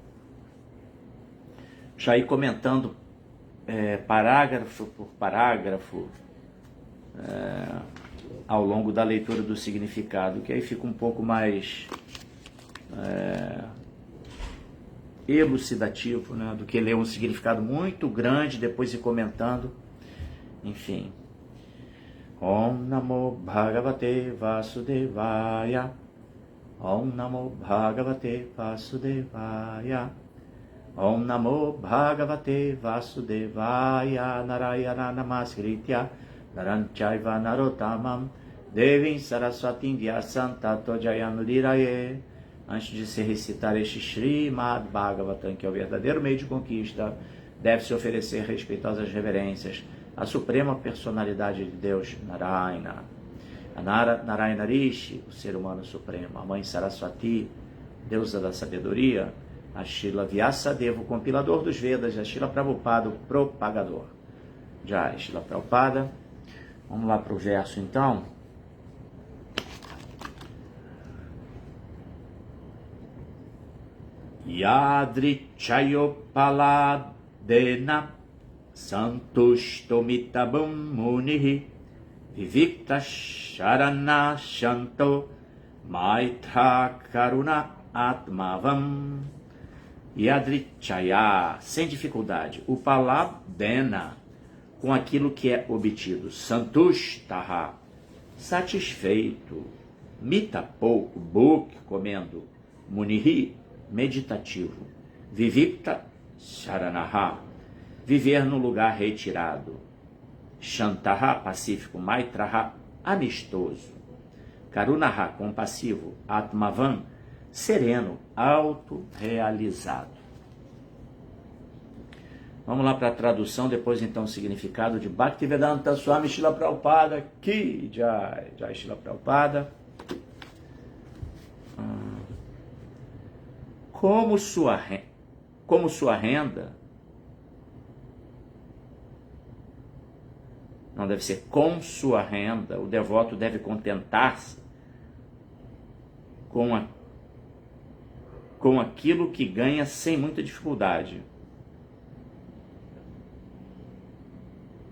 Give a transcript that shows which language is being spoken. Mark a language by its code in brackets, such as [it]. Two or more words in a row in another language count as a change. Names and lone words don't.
[pt] já ir comentando parágrafo por parágrafo ao longo da leitura do significado, que aí fica um pouco mais elucidativo, né, do que ler um significado muito grande depois ir comentando. Enfim. [sa] Om Namo Bhagavate Vasudevaya. Om Namo Bhagavate Vasudevaya. Om Namo Bhagavate Vasudevaya. Narayana Namaskritya Naranchaiva Narottamam Devim Saraswatim Vyasam Tato Jayanudiraye. [pt] Antes de se recitar este Srimad Bhagavatam, que é o verdadeiro meio de conquista, deve-se oferecer respeitosas reverências à suprema personalidade de Deus, Narayana. A Narayana Rishi, o ser humano supremo, a mãe Saraswati, deusa da sabedoria, a Srila Vyasadeva, o compilador dos Vedas, a Srila Prabhupada, o propagador. Jai, Srila Prabhupada. Vamos lá para o verso então. [sa] Yadrichayopaladena Santushtomitabam Munihi Vivikta Sharana Shanto Maitra Karuna Atmavam. [pt] Yadrichaya, sem dificuldade, Upaladena, com aquilo que é obtido, Santushtaha, satisfeito, Mita, pouco, Bhuk, comendo, Munihi, meditativo, [sa] Vivikta Sharanaha, [pt] viver no lugar retirado, Shantaha, pacífico, Maitraha, amistoso, Karunaha, compassivo, Atmavan, sereno, autorrealizado. Vamos lá para a tradução, depois então o significado de Bhaktivedanta Swami Srila Prabhupada, [sa] Ki Jai, Jai [pt] Srila Prabhupada. Como sua renda, não deve ser com sua renda, o devoto deve contentar-se com aquilo que ganha sem muita dificuldade.